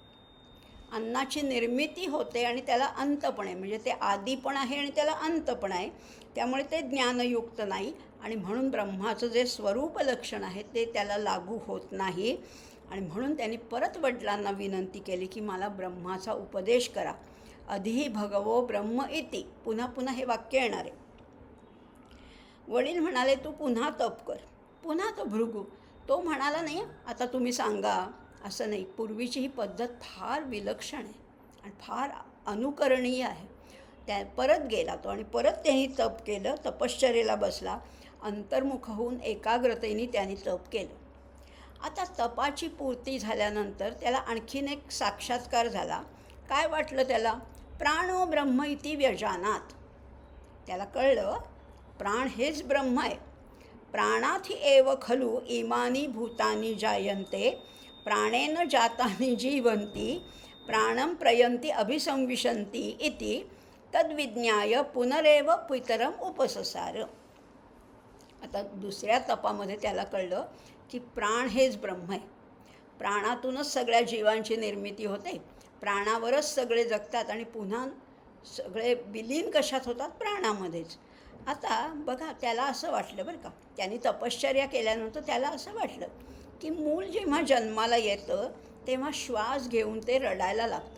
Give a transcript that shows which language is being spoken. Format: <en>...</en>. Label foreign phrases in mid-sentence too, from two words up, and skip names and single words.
<mr>अन्नाची निर्मिती होते आणि त्याला अंत पण आहे, म्हणजे ते आदी पण आहे आणि त्याला अंत पण आहे. त्यामुळे ते ज्ञानयुक्त नाही आणि म्हणून ब्रह्माचं जे स्वरूप लक्षण आहे ते त्याला लागू होत नाही. आणि म्हणून त्यांनी परत वडिलांना विनंती केली की मला ब्रह्माचा उपदेश करा.</mr> <sa>अधिही भगवो ब्रह्म इति.</sa> <mr>पुन्हा पुन्हा हे वाक्य येणार आहे. वडील म्हणाले तू पुन्हा तप कर. पुन्हा तो भृगू तो म्हणाला नाही आता तुम्ही सांगा, असं नाही. पूर्वीची ही पद्धत फार विलक्षण आहे आणि फार अनुकरणीय आहे. त्या परत गेला तो आणि परत त्यांनी तप केलं, तपश्चर्येला बसला. अंतर्मुख होऊन एकाग्रतेने त्यांनी तप केलं. आता तपाची पूर्ती झाल्यानंतर त्याला आणखीन एक साक्षात्कार झाला. काय वाटलं त्याला,</mr> <sa>प्राणो ब्रह्म इति व्यजानात.</sa> <mr>त्याला कळलं प्राण हेच ब्रह्म आहे.</mr> <sa>प्राणार्थी एव खलु इमानी भूतानी जायन्ते, प्राणेन जातानी जीवन्ति, प्राणं प्रयन्ति अभिसंविशन्ति इति तद्विज्ञाय पुनरेव पितरम उपससार.</sa> <mr>आता दुसऱ्या तपामध्ये त्याला कळलं की प्राण हेच ब्रह्म आहे. प्राणातूनच सगळ्या जीवांची निर्मिती होते, प्राणावरच सगळे जगतात आणि पुन्हा सगळे विलीन कशात होतात? प्राणामध्येच. आता बघा, त्याला असं वाटलं बरं का, त्यांनी तपश्चर्या केल्यानंतर त्याला असं वाटलं की मूल जेव्हा जन्माला येतं तेव्हा श्वास घेऊन ते रडायला लागतं.</mr>